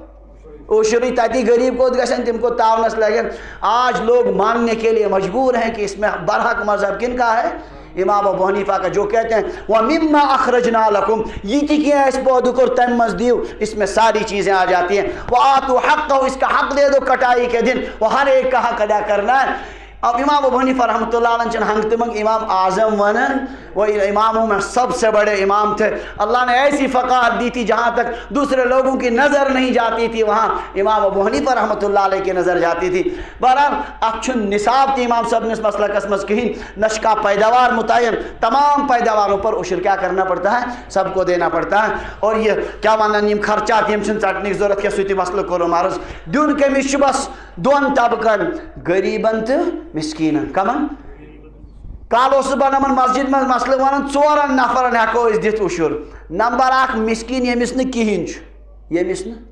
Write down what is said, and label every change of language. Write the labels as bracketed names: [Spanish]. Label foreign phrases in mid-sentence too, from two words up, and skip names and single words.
[Kashmiri] عُشرٕے تتی غریب کوٚت گژھن تِم کوٚت تاونس لگن [Urdu] آج لوگ ماننے کے لیے مجبور ہیں کہ اس میں برحق مذہب کن کا ہے امام ابو حنیفہ کا جو کہتے ہیں [Arabic] وَمِمَّا أَخْرَجْنَا لَكُمْ [Urdu] یہ تھی کیا اس پودوں کو [Kashmiri] تن مز [Urdu] دیو اس میں ساری چیزیں آ جاتی ہیں [Arabic] وَآتُوا حَقَّهُ [Urdu] اس کا حق دے دو کٹائی کے دن وہ ہر ایک کا حق ادا کرنا ہے اب امام ابو حنیفہ رحمۃ اللہ علیہ [Kashmiri] چن ہنگ تمنگ [Urdu] امام اعظم ونن وہ اماموں میں سب سے بڑے امام تھے اللہ نے ایسی فقاہت دی تھی جہاں تک دوسرے لوگوں کی نظر نہیں جاتی تھی وہاں امام ابو حنیفہ رحمۃ اللہ علیہ کی نظر جاتی تھی بہرحال اچھن نصاب تھی امام صاحب نے اس مسئلہ قسمت کہیں نشکا پیداوار متعین تمام پیداواروں پر عشر کیا کرنا پڑتا ہے سب کو دینا پڑتا ہے اور یہ کیا ونان [Kashmiri] یم خرچات یم چھن ژٹنٕچ ضرورت کیا سُہ تہِ مسئلہ کوٚرُم عرض دیُن کٔمِس چھُ بس 2 طبقن غریبن تہٕ مسکینن کمن کال اوسُس بہٕ نَمن مسجد منٛز مسلہٕ ونان 4 نفرن ہٮ۪کو أسۍ دِتھ عُشُر نمبر 1 مسکیٖن ییٚمِس نہٕ کِہیٖنۍ چھُ ییٚمِس